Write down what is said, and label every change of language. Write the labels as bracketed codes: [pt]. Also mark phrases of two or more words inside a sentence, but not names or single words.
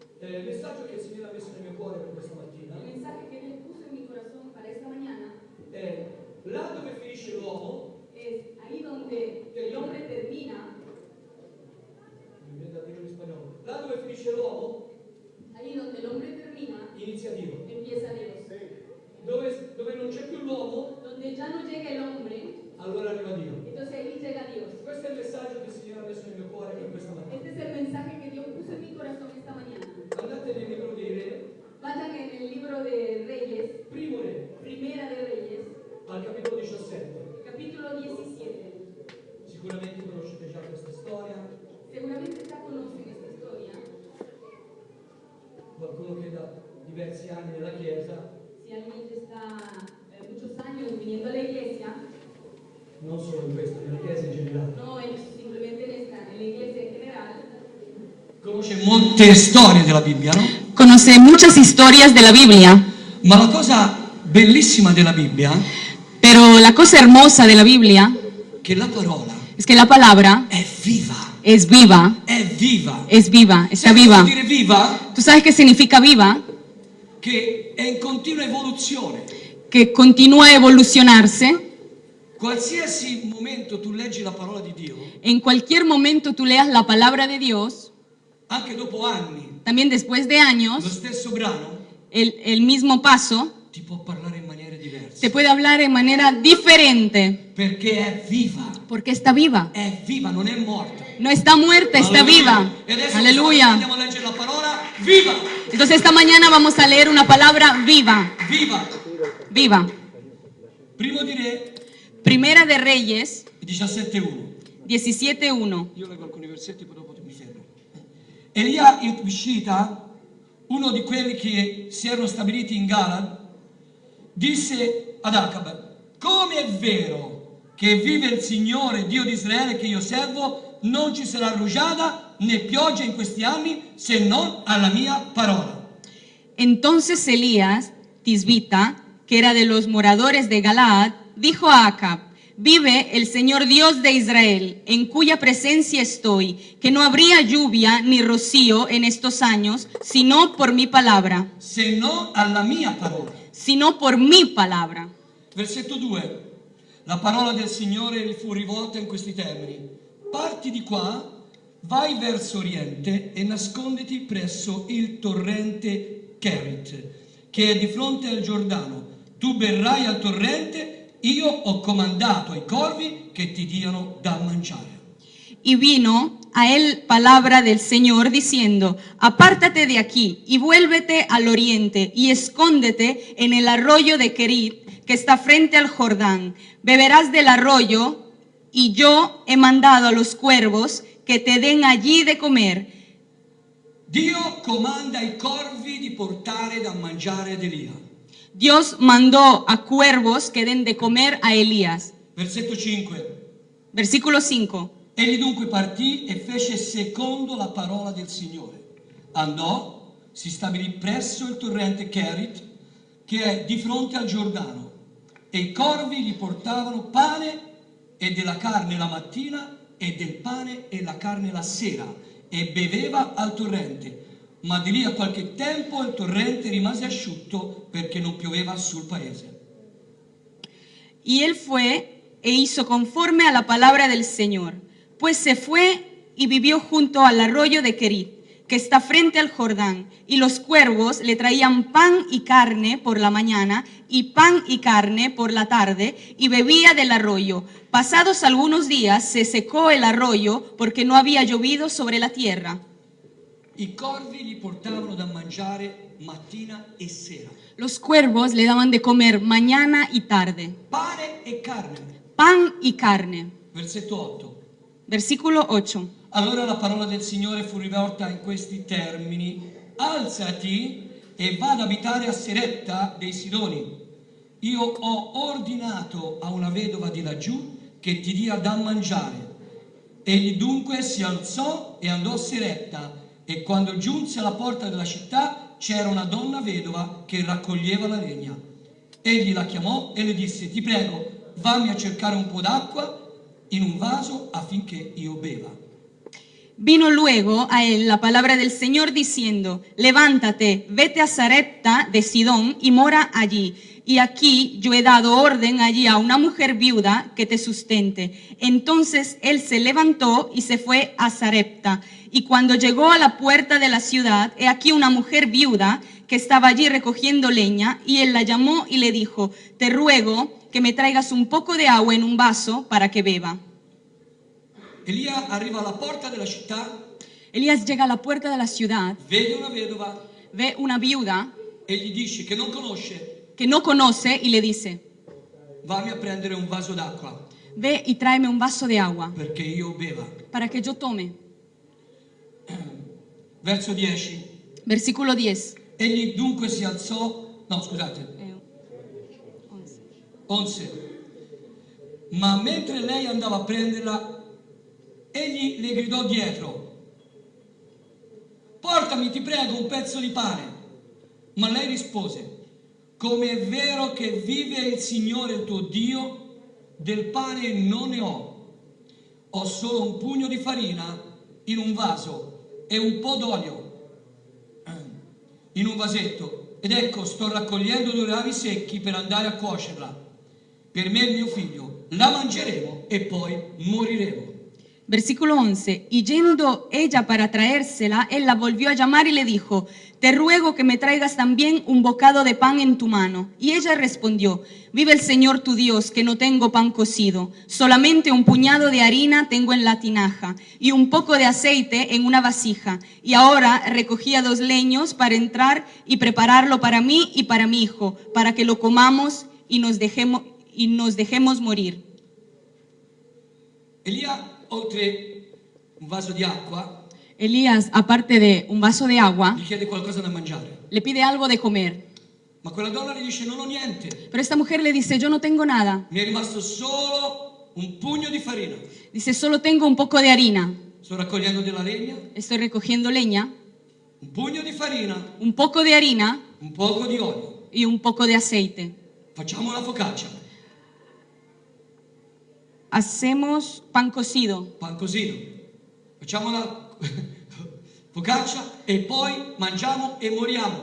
[it] il messaggio che il Signore ha messo nel mio cuore per questa mattina [es] El mensaje que Dios puso en mi corazón para esta mañana [it] è là dove finisce l'uomo, [es] es ahí donde el hombre termina, [it] mi viene da dirlo in spagnolo, là dove finisce l'uomo [es] ahí donde el hombre termina, [it] inizia Dio. [es] empieza Dios. [it] Dove non c'è più l'uomo, [es] Donde ya no llega el hombre, [it] allora arriva Dio. [es] entonces ahí llega Dios. [it] Questo è il messaggio che il Signore ha messo nel mio cuore per questa mattina. [es] Este es el mensaje que Dios puso en mi corazón esta mañana. [it] Andate nel libro dei Re, [es] Vayan en el libro de Reyes, [it] primo Re, [es] Primera de Reyes, [it] al capitolo 17. [es] capítulo 17. [it] Sicuramente conoscete già questa storia. [es] Seguramente ya conocen esta historia. [it] Qualcuno che da diversi anni nella Chiesa, [es] Si alguien ya está muchos años viniendo a la iglesia, [it] non solo in questo, nella Chiesa in generale, [es] no es simplemente en la iglesia en general, [it] conosce molte storie della Bibbia, no? [es] Conoce muchas historias de la Biblia, [it] Ma la cosa bellissima della Bibbia [es] pero la cosa hermosa de la Biblia [it] è che la parola [es] es que la palabra [it] è viva, [es] es viva, [it] è viva. [es] es viva, está [it] Sai cosa viva. vuol dire viva? [es] ¿Tú sabes qué significa viva? [it] Che è in continua evoluzione. [es] Que continúa a evolucionarse. [it] Qualsiasi momento tu leggi la parola di Dio, [es] En cualquier momento tú leas la palabra de Dios, [it] anche dopo anni, [es] también después de [it] lo [es] años, [it] stesso brano [es] el mismo paso [it] ti può parlare in maniere diverse. [es] te puede hablar de manera diferente, [it] Perché è viva, [es] porque está viva. [it] non è morta. [es] No está muerta, está viva. [it] E adesso [es] Aleluya. [it] andiamo a leggere la parola viva, [es] Entonces esta mañana vamos a leer una palabra viva, [it] viva. [es] viva. [it] Primo di Re [es] Primera de Reyes 17:1. 17:1. [it] Io leggo alcuni versetti, poi dopo mi fermo. Elia il Tishbita, uno di quelli che si erano stabiliti in Galad, disse ad Acab: come è vero che vive il Signore Dio di Israele che io servo, non ci sarà rugiada né pioggia in questi anni se non alla mia parola. [es] Entonces Elías, Tisbita, que era de los moradores de Galaad, dijo a Acab: vive el Señor Dios de Israel, en cuya presencia estoy, que no habría lluvia ni rocío en estos años, sino por mi palabra. [it] Se non alla mia parola. [es] Sino por mi palabra. [it] Versetto 2. La parola del Signore gli fu rivolta in questi termini: parti di qua, vai verso oriente e nasconditi presso il torrente Kerit, che è di fronte al Giordano. Tu berrai al torrente, io ho comandato ai corvi che ti diano da mangiare. [es] Y vino a él palabra del Señor diciendo: apártate de aquí y vuélvete al oriente y escóndete en el arroyo de Kerit, que está frente al Jordán. Beberás del arroyo, y yo he mandado a los cuervos que te den allí de comer. [it] Dio comanda ai corvi di portare da mangiare ad Elia. [es] Dios mandó a cuervos que den de comer a Elías. [it] Versetto 5. [es] Versículo 5. [it] Egli dunque partì e fece secondo la parola del Signore. Andò, si stabilì presso il torrente Kerit, che è di fronte al Giordano, e i corvi gli portavano pane e della carne la mattina e del pane e la carne la sera, e beveva al torrente. Ma di lì a qualche tempo il torrente rimase asciutto perché non pioveva sul paese. [es] Y él fue e hizo conforme a la palabra del Señor, pues se fue y vivió junto al arroyo de Kerit, que está frente al Jordán, y los cuervos le traían pan y carne por la mañana y pan y carne por la tarde, y bebía del arroyo. Pasados algunos días se secó el arroyo porque no había llovido sobre la tierra. [it] I corvi gli portavano da mangiare mattina e sera. [es] Los cuervos le daban de comer mañana y tarde, [it] Pane e carne. [es] pan y carne. [it] Versetto 8. [es] Versículo 8. [it] Allora la parola del Signore fu rivolta in questi termini: alzati e va ad abitare a Seretta dei Sidoni. Io ho ordinato a una vedova di laggiù che ti dia da mangiare. Egli dunque si alzò e andò a Seretta, e quando giunse alla porta della città c'era una donna vedova che raccoglieva la legna. Egli la chiamò e le disse: ti prego, vammi a cercare un po' d'acqua in un vaso affinché io beva. [es] Vino luego a él la palabra del Señor diciendo, levántate, vete a Sarepta de Sidón y mora allí. Y aquí yo he dado orden allí a una mujer viuda que te sustente. Entonces él se levantó y se fue a Sarepta. Y cuando llegó a la puerta de la ciudad, he aquí una mujer viuda que estaba allí recogiendo leña, y él la llamó y le dijo, te ruego que me traigas un poco de agua en un vaso para que beba. [it] Elia arriva alla porta della città, [es] Elías llega a la puerta de la ciudad, [it] vede una vedova [es] ve una viuda [it] e gli dice che non conosce, [es] que no conoce y le dice, [it] vammi a prendere un vaso d'acqua [es] ve y tráeme un vaso de agua [it] perché io beva. [es] para que yo tome. [it] Verso 10. [es] Versículo 10. [it] Egli dunque si alzò, no scusate, 11. Ma mentre lei andava a prenderla, egli le gridò dietro, portami ti prego un pezzo di pane. Ma lei rispose, come è vero che vive il Signore il tuo Dio, del pane non ne ho solo un pugno di farina in un vaso e un po' d'olio in un vasetto, ed ecco sto raccogliendo 2 rami secchi per andare a cuocerla. Per me e il mio figlio la mangeremo e poi moriremo. [es] Versículo 11. Y yendo ella para traérsela, él la volvió a llamar y le dijo, te ruego que me traigas también un bocado de pan en tu mano. Y ella respondió, vive el Señor tu Dios, que no tengo pan cocido, solamente un puñado de harina tengo en la tinaja y un poco de aceite en una vasija. Y ahora recogía 2 leños para entrar y prepararlo para mí y para mi hijo, para que lo comamos y nos dejemos morir. [it] Elia, oltre un vaso di acqua, [es] Elías, aparte de un vaso de agua, [it] gli chiede qualcosa da mangiare. [es] le pide algo de comer. [it] Ma quella donna gli dice, non ho niente, [es] Pero esta mujer le dice, yo no tengo nada. [it] mi è rimasto solo un pugno di farina. [es] Dice, solo tengo un poco de harina. [it] Sto raccogliendo della legna, [es] Estoy recogiendo leña, [it] un pugno di farina, [es] un poco de harina [it] un poco di olio. [es] y un poco de aceite. [it] Facciamo una focaccia, [es] Hacemos pan cocido. pan cosino. [it] Facciamo la focaccia e poi mangiamo e moriamo.